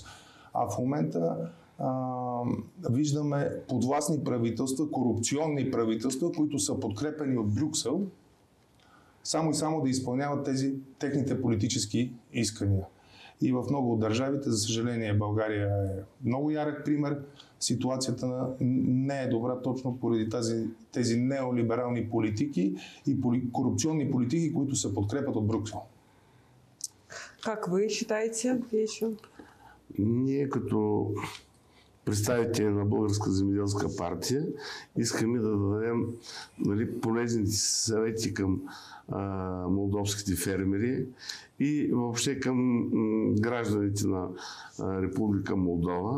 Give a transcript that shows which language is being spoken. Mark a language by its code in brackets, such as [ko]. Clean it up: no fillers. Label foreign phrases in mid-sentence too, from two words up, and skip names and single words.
[bg] А в момента виждаме подвластни правителства, корупционни правителства, които са подкрепени от Брюксел, само и само да изпълняват техните политически искания. И в много от държавите, за съжаление, България е много ярък пример. Ситуацията не е добра точно поради тези неолиберални политики и корупционни политики, които се подкрепят от Брюксел. [ru] Как вы считаете, Печо? [bg] Ние като представители на Българска земеделска партия искаме да дадем полезните съвети към молдовските фермери и въобще към гражданите на Република Молдова.